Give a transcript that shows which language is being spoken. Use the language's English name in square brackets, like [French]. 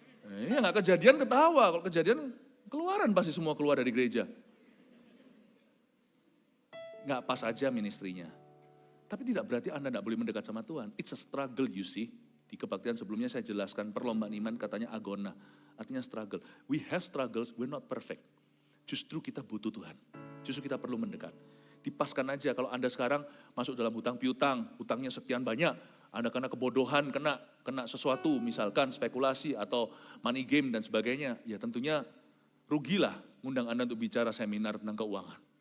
[Indonesian] Ya nggak kejadian ketawa, kalau kejadian keluaran pasti semua keluar dari gereja. Nggak pas aja ministrinya. Tapi tidak berarti Anda tidak boleh mendekat sama Tuhan. [English] It's a struggle, you see. [Indonesian] Di kebaktian sebelumnya saya jelaskan perlombaan iman katanya agona. Artinya struggle. [English] We have struggles, we're not perfect. [Indonesian] Justru kita butuh Tuhan. Justru kita perlu mendekat. Dipaskan aja kalau Anda sekarang masuk dalam hutang piutang, hutangnya sekian banyak, Anda kena kebodohan, kena sesuatu, misalkan spekulasi atau money game dan sebagainya, ya tentunya rugilah ngundang Anda untuk bicara seminar tentang keuangan.